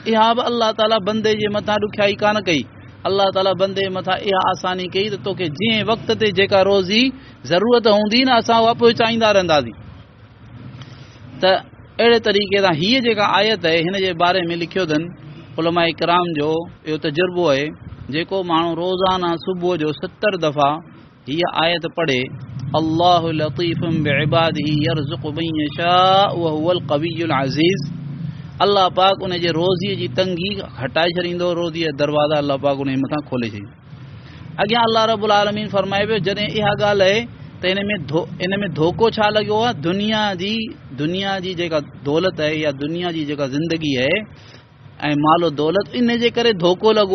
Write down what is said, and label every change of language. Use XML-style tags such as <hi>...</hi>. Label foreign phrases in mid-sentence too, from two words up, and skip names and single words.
<sd>इहा बि</sd> <ar>الله تعالى</ar> <sd>बंदे जे मथां ॾुखियाई कान कई,</sd> <ar>الله تعالى</ar> <sd>बंदे जे मथां इहा आसानी कई त तोखे जंहिं वक़्त ते जेका रोज़ी ज़रूरत हूंदी न असां उहा पहुचाईंदा रहंदासीं। त अहिड़े तरीक़े सां हीअ जेका आयत आहे हिन जे बारे में लिखियो अथनि उलमा इकराम जो इहो तजुर्बो आहे, जेको माण्हू रोज़ाना सुबुह जो 70 दफ़ा हीअ आयत पढ़े,</sd> <ar>الله لطيف بعباده يرزق من يشاء و هو القوي العزيز,</ar> <sd>अल्लाह पाक उन जे रोज़ीअ जी तंगी हटाए छॾींदो, रोज़ीअ जा दरवाज़ा अल्लाह पाक उन जे मथां खोले छॾींदो। अॻियां</sd> <ar>الله رب العالمين</ar> <sd>फरमाए पियो जॾहिं इहा ॻाल्हि आहे त इन में धोखो छा लॻो आहे, दुनिया जी जेका दौलत आहे या दुनिया जी जेका ज़िंदगी आहे ऐं मालो दौलत, इन जे करे धोखो लॻो आहे।</sd>